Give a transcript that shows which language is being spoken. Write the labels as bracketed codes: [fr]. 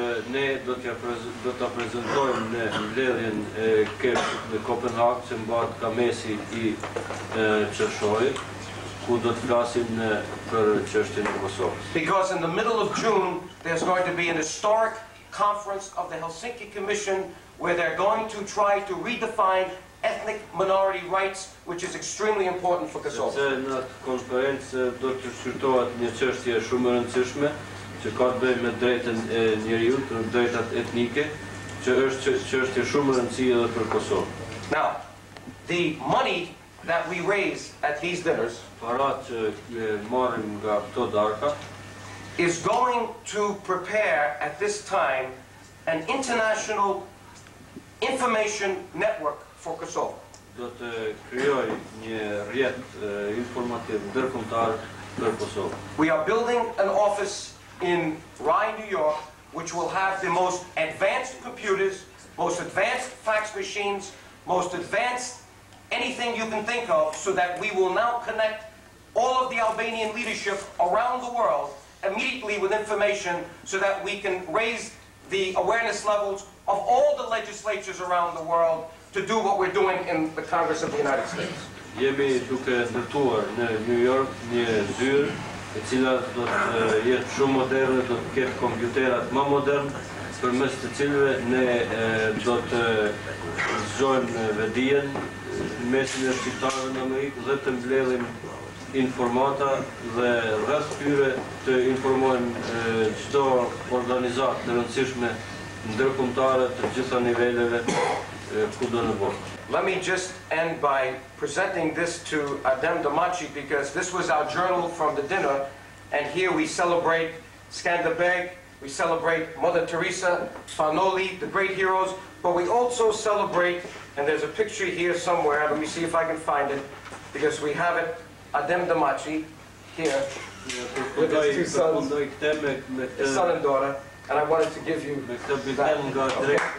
[sq] Ne do ta prezantojmë në mbledhjen e kepshit në Kopenhag, që mbahet ka mesi I qershorit, ku do të flasim për çështjen e Kosovës. [en] Because in the middle of June there's going to be an historic conference of the Helsinki Commission where they're going to try to redefine ethnic minority rights, which is extremely important for Kosovo. [sq] Në atë konferencë do të shqyrtohet një çështje shumë e rëndësishme që ka të bëjë me drejtën e njerëzit, drejtat etnike, që është çështje shumë e rëndësishme edhe për Kosovë. [en] Now, the money that we raise at these dinners [sq] parat që marrim nga këto darka [en] is going to prepare at this time an international information network for Kosovo. [sq] Do të krijoj një rrjet informativ ndërkombëtar për Kosovë. [en] We are building an office in Rye, New York, which will have the most advanced computers, most advanced fax machines, most advanced anything you can think of, so that we will now connect all of the Albanian leadership around the world immediately with information so that we can raise the awareness levels of all the legislatures around the world to do what we're doing in the Congress of the United States. [sq] Jemi duke ndërtuar në New York një zyrë e cila do të jetë shumë moderne, do të ketë kompjuterat më modern, përmes të cilëve ne do të zgjojmë vedijen në mesin e shqiptarëve në Amerikë dhe të mbledhim informata dhe rreth tyre të informojmë çdo organizatë të rëndësishme ndërkombëtare të gjitha niveleve kudo në botë. [en] Let me just end by presenting this to Adem Damaci, because this was our journal from the dinner, and here we celebrate Skanderbeg, we celebrate Mother Teresa, Fanoli, the great heroes, but we also celebrate, and there's a picture here somewhere, let me see if I can find it, because we have it, Adem Damaci, here, with his two sons, his son and daughter, and I wanted to give you that. Okay.